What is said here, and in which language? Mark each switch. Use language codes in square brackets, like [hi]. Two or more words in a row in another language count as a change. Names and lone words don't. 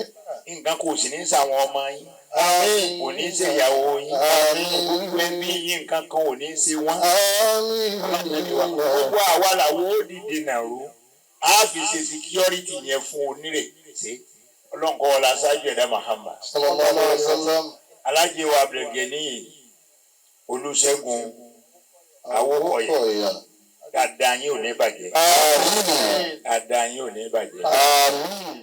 [yo] nǹkan kò sì ní sàwọn ọmọ yín Àmín. kò ní ṣèyàwó yín Àmín. gbogbo ẹbí yín nǹkan kan ò ní ṣe wọn. Àmín. gbogbo àwa làwọn ó dìde nàró a fi ṣe security yẹn fún onírèké ọlọ́nkọ́ ọ̀la ṣáájú ẹ̀dá Muhammad. [ar] صلى الله عليه وسلم. [yo] alájẹ wa Abdulgani Olúṣẹ́gun Awókọ̀yà dáadáa yín ò ní bàjẹ́. Àmín. dáadáa yín ò ní bàjẹ́. Àmín.